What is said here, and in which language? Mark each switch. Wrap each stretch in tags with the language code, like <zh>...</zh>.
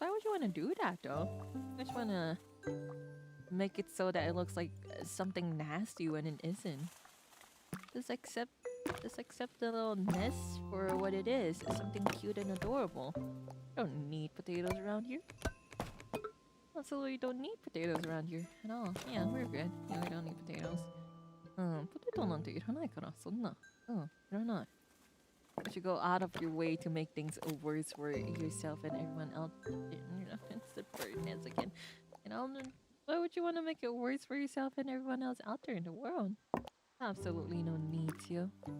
<en>Why would you want to do that though? You just want to make it so that it looks like something nasty when it isn't. Just accept the little nest for what it is. It's something cute and adorable. You don't need potatoes around here. Absolutely don't need potatoes around here at all. Yeah, we're good. Yeah, we don't need potatoes.</en> <ja>Potato なんていらないから、そんな。いらない。</ja> <en>You should go out of your way to make things worse for yourself and everyone else. You know, it's the birdness again. You know, why would you want to make it worse for yourself and everyone else out there in the world? Absolutely no need to.</en>